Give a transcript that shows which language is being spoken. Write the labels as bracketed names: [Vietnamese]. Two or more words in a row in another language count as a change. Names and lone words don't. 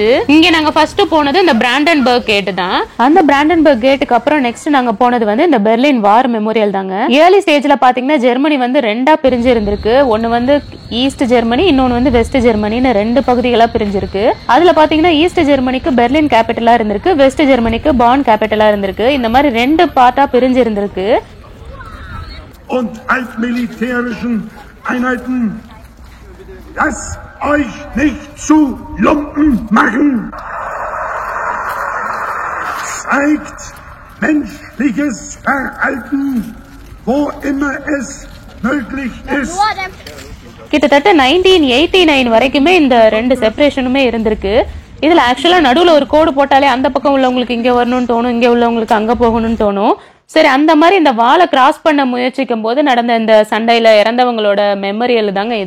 [Tamil] இங்க நாங்க ஃபர்ஸ்ட் போனது இந்த பிராண்டன்பர்க் கேட் தான். அந்த பிராண்டன்பர்க் கேட்டுக்கு அப்புறம் நெக்ஸ்ட் நாங்க போனது வந்து இந்த பெர்லின் வார் மெமோரியல் தாங்க. [English] early stage [Tamil] பாத்தீங்கன்னா ஜெர்மனி வந்து 2ஆ பிரிஞ்சு இருந்திருக்கு. ஒன்னு வந்து ஈஸ்ட் ஜெர்மனி, இன்னொன்னு வந்து வெஸ்ட் ஜெர்மனின்னு 2 பகுதிகளா பிரிஞ்சிருக்கு. அதுல பாத்தீங்கன்னா ஈஸ்ட் ஜெர்மனிக்கு பெர்லின் கேபிட்டலா இருந்திருக்கு, வெஸ்ட் ஜெர்மனிக்கு பான் கேபிட்டலா இருந்திருக்கு. இந்த மாதிரி 2 பார்ட்டா பிரிஞ்சு இருந்திருக்கு. [German] Und altmilitärischen Einheiten, lasst euch nicht zu Lumpen machen. Zeigt menschliches Verhalten, wo immer es möglich ist. [Tamil] கிட்டத்தட்ட 1989 வரைக்குமே இந்த 2 செப்பரேஷனுமே இருந்திருக்கு. இதுல ஆக்சுவலா நடுவுல ஒரு கோடு போட்டாலே அந்த பக்கம் உள்ளவங்களுக்கு இங்க வரணும்னு தோணும், இங்க உள்ளவங்களுக்கு அங்க போகணும்னு தோணும். சரி, அந்த மாதிரி இந்த வாலை கிராஸ் பண்ண முயற்சிக்கும் போது நடந்த இந்த சண்டையில இறந்தவங்களோட மெமரியல் தாங்க இது.